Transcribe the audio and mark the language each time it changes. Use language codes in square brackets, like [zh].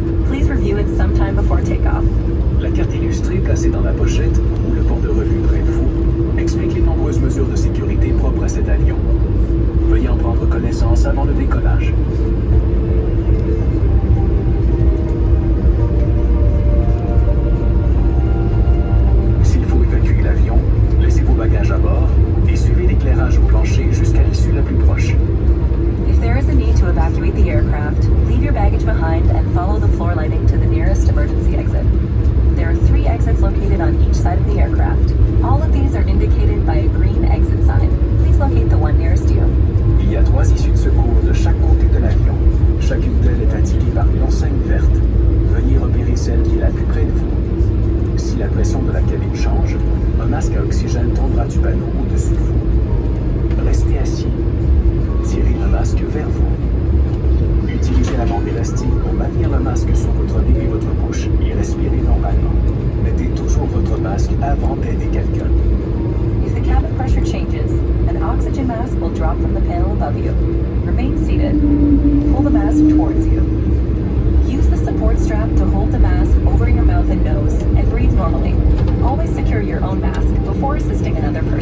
[en] Please review it sometime before takeoff. [fr] La carte illustrée placée dans la pochette ou le porte-revue près de vous explique les nombreuses mesures de sécurité propres à cet avion. Veuillez en prendre connaissance avant le décollage. S'il faut évacuer l'avion, laissez vos bagages à bord et suivez l'éclairage au plancher jusqu'à l'issue la plus proche. [en] If there is a need to evacuate the aircraft, leave your baggage behind and follow the floor lighting to the nearest emergency exit. There are 3 exits located on each side of the aircraft. All of these are indicated by a green exit sign. Please locate the one nearest you. [fr] Il y a 3 issues de secours de chaque côté de l'avion. Chacune d'elles est indiquée par une enseigne verte. Veuillez repérer celle qui est la plus près de vous. Si la pression de la cabine change, un masque à oxygène tombera du panneau au-dessus de vous. Restez assis. Tirez le masque vers vous. Utilisez la bande élastique pour maintenir le masque sur votre nez et votre bouche et respirez normalement. Mettez toujours votre masque avant d'aider quelqu'un. [en] If the cabin pressure changes, an oxygen mask will drop from the panel above you. Remain seated. Pull the mask towards you. Use the support strap to hold the mask over your mouth and nose and breathe normally. Always secure your own mask before assisting another